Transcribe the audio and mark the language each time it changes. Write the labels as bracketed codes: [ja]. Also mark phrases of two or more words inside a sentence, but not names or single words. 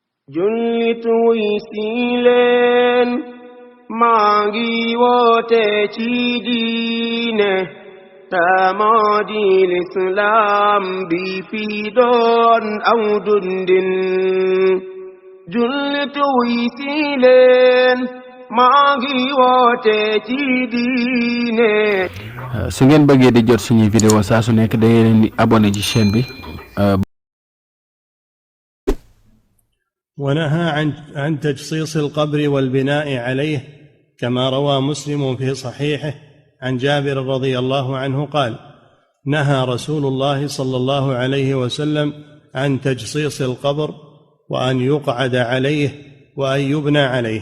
[wo] jullit wuy si leen maa ngi woote ci diine moo di lislaam bi fi doon aw dundin jullit wuy si leen maa ngi woote ci diine. su ngeen bëggee di jot suñuy vidéo saa su nekk da ngeen di abonné ci chaîne bi. [ar] ونهى عن تجصيص القبر والبناء عليه كما روى مسلم في صحيحه عن جابر رضي الله عنه قال: نهى رسول الله صلى الله عليه وسلم عن تجصيص القبر وأن يقعد عليه وأن يبنى عليه.